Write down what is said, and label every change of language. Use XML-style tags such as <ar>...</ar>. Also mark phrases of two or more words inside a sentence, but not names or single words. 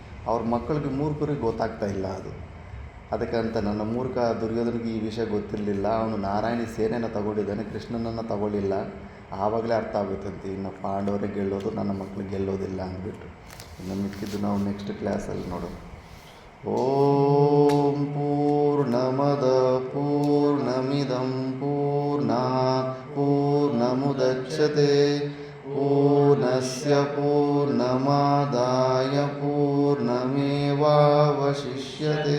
<kn>ಅವ್ರ ಮಕ್ಕಳಿಗೆ ಮೂರ್ಖರಿಗೆ ಗೊತ್ತಾಗ್ತಾ ಇಲ್ಲ ಅದು. ಅದಕ್ಕಂತ ನನ್ನ ಮೂರ್ಖ ದುರ್ಯೋಧನಿಗೆ ಈ ವಿಷಯ ಗೊತ್ತಿರಲಿಲ್ಲ. ಅವನು ನಾರಾಯಣಿ ಸೇನೆಯನ್ನು ತಗೊಂಡಿದ್ದಾನೆ, ಕೃಷ್ಣನನ್ನು ತಗೊಳ್ಳಿಲ್ಲ. ಆವಾಗಲೇ ಅರ್ಥ ಆಗುತ್ತಂತೆ ಇನ್ನು ಪಾಂಡವರೇ ಗೆಲ್ಲೋದು, ನನ್ನ ಮಕ್ಕಳು ಗೆಲ್ಲೋದಿಲ್ಲ ಅಂದ್ಬಿಟ್ಟು. ಇನ್ನು ಮಿಕ್ಕಿದ್ದು ನಾವು</kn> <en>next classalli</en> <kn>ನೋಡೋಣ.</kn> <sa>ಓಂ ಪೂರ್ಣಮದ ಪೂರ್ಣಮಿದಂ ಪೂರ್ಣಾತ್ ಪೂರ್ಣಮುದಚ್ಯತೆ ಪೂರ್ಣಸ್ಯ ಪೂರ್ಣಮಾದಾಯ ಪೂರ್ಣಮೇವಾವಶಿಷ್ಯತೆ.</sa>